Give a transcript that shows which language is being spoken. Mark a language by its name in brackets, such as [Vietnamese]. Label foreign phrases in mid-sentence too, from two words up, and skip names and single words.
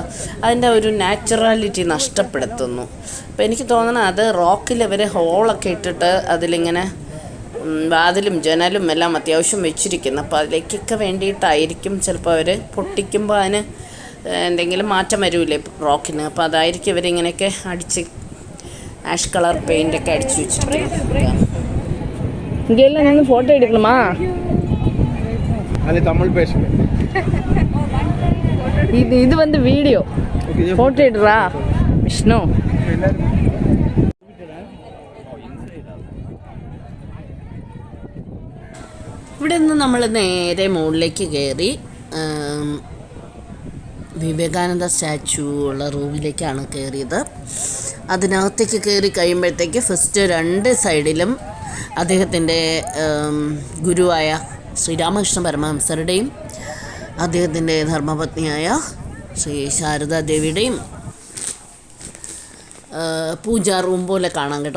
[Malayalam] അതിൻ്റെ ഒരു നാച്ചുറാലിറ്റി നഷ്ടപ്പെടുത്തുന്നു. അപ്പോൾ എനിക്ക് തോന്നണം അത് റോക്കിൽ അവർ ഹോളൊക്കെ ഇട്ടിട്ട് അതിലിങ്ങനെ വാതിലും ജനലും എല്ലാം അത്യാവശ്യം വെച്ചിരിക്കുന്നു. അപ്പോൾ അതിലേക്കൊക്കെ വേണ്ടിയിട്ടായിരിക്കും ചിലപ്പോൾ അവർ പൊട്ടിക്കുമ്പോൾ അതിന് എന്തെങ്കിലും മാറ്റം വരില്ലേ റോക്കിന്. അപ്പോൾ അതായിരിക്കും ഇവരിങ്ങനെയൊക്കെ അടിച്ച് [English] ash color [Malayalam] പെയിൻ്റൊക്കെ അടിച്ചു വെച്ചിരിക്കുന്നു. [Tamil] இங்கெல்லாம் நின்று ஃபோட்டோ எடுக்கணுமா? அது தமிழ் பேசுங்க. இது வந்து வீடியோ. ஃபோட்டோ எடுறா விஷ்ணு. [Malayalam] ഇവിടെ നിന്ന് നമ്മൾ നേരെ മുകളിലേക്ക് കയറി വിവേകാനന്ദ സ്റ്റാച്ചു ഉള്ള റൂമിലേക്കാണ് കയറിയത്. അതിനകത്തേക്ക് കയറി കഴിയുമ്പോഴത്തേക്ക് ഫസ്റ്റ് 2 സൈഡിലും അദ്ദേഹത്തിൻ്റെ ഗുരുവായ ശ്രീരാമകൃഷ്ണ പരമഹംസരുടെയും അദ്ദേഹത്തിൻ്റെ ധർമ്മപത്നിയായ ശ്രീ ശാരദാദേവിയുടെയും പൂജാ റൂം പോലെ കാണാം കേട്ടോ.